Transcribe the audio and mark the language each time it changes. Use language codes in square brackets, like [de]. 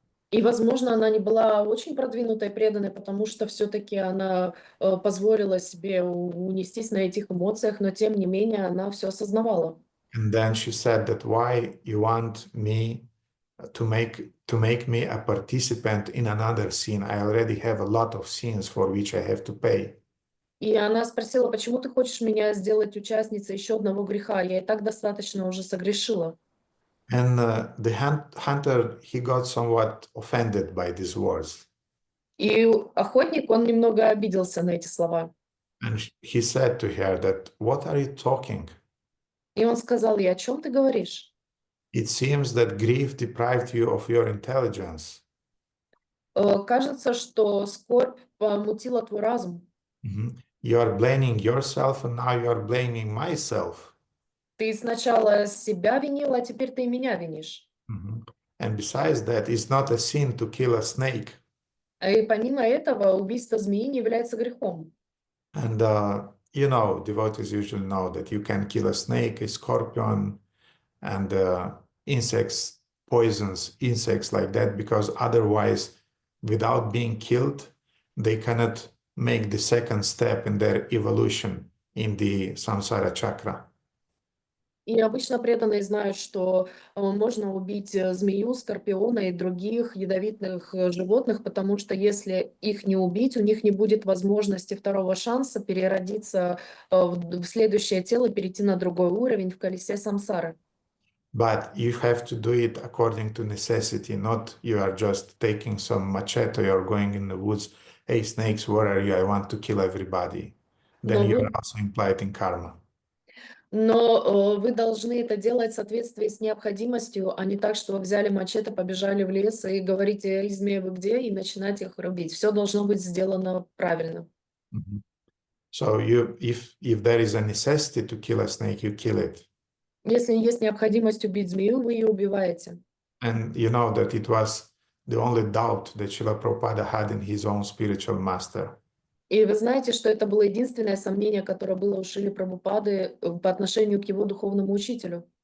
[ru] И, возможно, она не была очень продвинутой и преданной, потому что все-таки она позволила себе унестись на этих эмоциях, но тем не менее она все осознавала. [en] And then she said that why you want me to make me a participant in another sin? I already have a lot of sins for which I have to pay. [ru] И она спросила, почему ты хочешь меня сделать участницей еще одного греха? Я и так достаточно уже согрешила. [en] And the hunter, he got somewhat offended by these words. [ru] И охотник, он немного обиделся на эти слова. [en] And he said to her that, what are you talking? [ru] И он сказал ей, о чем ты говоришь? [en] It seems that grief deprived you of your intelligence. [ru] Кажется, что скорбь помутила твой разум. [en] You are blaming yourself, and now you are blaming myself. [ru] Ты сначала себя винила, а теперь ты и меня винишь. [en] And besides that, it's not a sin to kill a snake. [ru] И помимо этого, убийство змеи не является грехом. [en] And devotees usually know that you can kill a snake, a scorpion, and insects, poisons, insects like that, because otherwise, without being killed, they cannot make the second step in their evolution in the samsara chakra. [ru] И обычно преданные знают, что можно убить змею, скорпиона и других ядовитых животных, потому что если их не убить, у них не будет возможности второго шанса переродиться в следующее тело, перейти на другой уровень в колесе самсары. [en] But you have to do it according to necessity, not you are just taking some machete or going in the woods. Hey, snakes, where are you? I want to kill everybody. Then [ru] Но [en] you are [ru] вы, [en] also implied in karma. [ru] но вы должны это делать в соответствии с необходимостью, а не так, что вы взяли мачете, побежали в лес и говорите, эй, змеи, вы где, и начинать их рубить. Все должно быть сделано правильно. [en] So if there is a necessity to kill a snake, you kill it. [ru] Если есть необходимость убить змею, вы ее убиваете. [en] And you know that it was the only doubt that Srila Prabhupada had in his own spiritual master. [ru] И вы знаете, что это было единственное сомнение, которое было у Шрилы Прабхупады по отношению к его духовному учителю.